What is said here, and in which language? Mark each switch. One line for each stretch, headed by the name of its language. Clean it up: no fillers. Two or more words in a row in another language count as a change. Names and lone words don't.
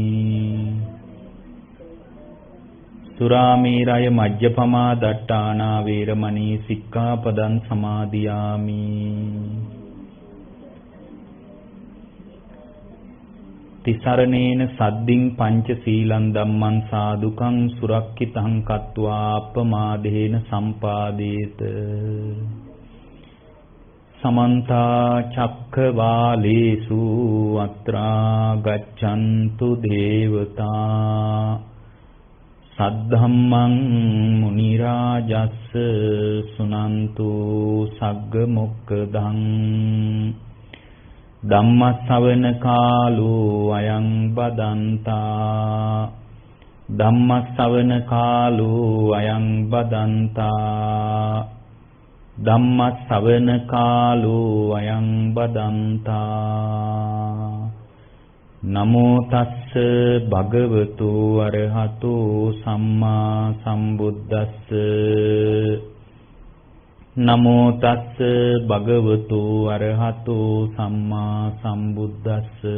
Pali: සුරාමේරය මජ්ජපමා දට්ඨානා වේරමණී සික්ඛාපදං සමාදියාමි තිසරණේන සද්දින් පංච සීලං ධම්මං සාදුකං සුරක්ඛිතං කତ୍වා අප්පමාදේන සම්පාදේත समन्ता चक्रवालेषु अत्रा गच्छन्तु देवता सद्धम्मं मुनिराजस् सुनन्तु सग्गमुक्खदं ධම්මස්සවන කාලෝ අයං බදන්තා ධම්මස්සවන කාලෝ අයං බදන්තා ධම්මස්සවන කාලෝ අයං බදන්තා නමෝ තස්ස භගවතු අරහතෝ සම්මා සම්බුද්දස්ස නමෝ තස්ස භගවතු අරහතෝ සම්මා සම්බුද්දස්ස